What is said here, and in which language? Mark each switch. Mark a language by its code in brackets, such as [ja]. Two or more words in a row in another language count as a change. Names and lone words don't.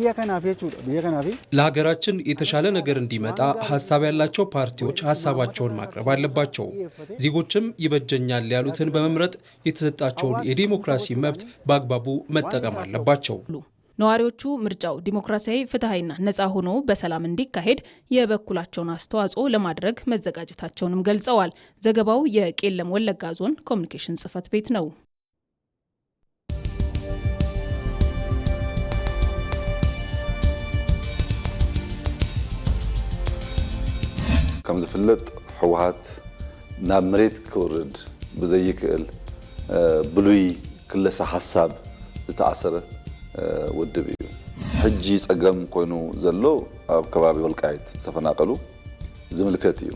[am] ለሀገራችን የተሻለ ነገር እንዲመጣ ሀሳብ ያላቸው ፓርቲዎች ሀሳባቸውን ማቅረብ አለባቸው። ዜጎችም ይበጀኛል ያሉትን በመምረጥ የተሰጣቸውን የዲሞክራሲ መብት በአግባቡ መጠቀም አለባቸው። ነዋሪዎቹ ምርጫው ዲሞክራሲያዊ፣ ፍትሐዊና ነጻ ሆኖ በሰላም እንዲካሄድ የበኩላቸውን አስተዋጽኦ ለማድረግ መዘጋጀታቸውንም ገልጸዋል። ዘገባው የቄለም ወለጋ ዞን ኮሚኒኬሽን ጽሕፈት ቤት ነው። [ti] ከም ዝፍለጥ ሕወሓት ናብ መሬት ክወርድ ብዘይክእል ብሉይ ክለሳ ሓሳብ ዝተኣሰረ ውድብ እዩ። ሕጂ ፀገም ኮይኑ ዘሎ ኣብ ከባቢ ወልቃይት ዝተፈናቀሉ ዝምልከት እዩ